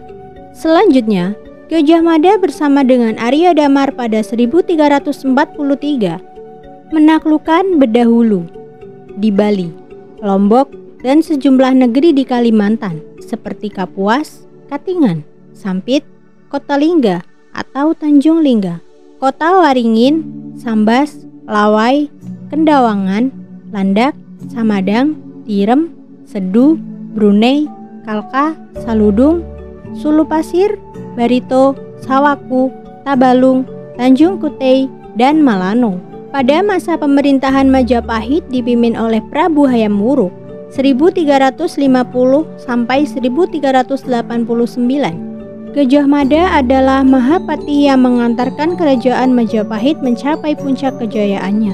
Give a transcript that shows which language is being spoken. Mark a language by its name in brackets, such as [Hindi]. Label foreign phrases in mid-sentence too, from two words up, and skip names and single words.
[Indonesian] Selanjutnya, Gajah Mada bersama dengan Arya Damar pada 1343 menaklukkan Bedahulu di Bali, Lombok, dan sejumlah negeri di Kalimantan seperti Kapuas, Katingan, Sampit, Kota Lingga atau Tanjung Lingga, Kota Waringin, Sambas, Lawai, Kendawangan, Landak, Samadang, Tirem, Sedu, Brunei, Kalka, Saludung, Sulu Pasir, Barito, Sawaku, Tabalung, Tanjung Kutei, dan Malano. Pada masa pemerintahan Majapahit dipimpin oleh Prabu Hayam Wuruk 1350 sampai 1389. Gajah Mada adalah Mahapati yang mengantarkan kerajaan Majapahit mencapai puncak kejayaannya.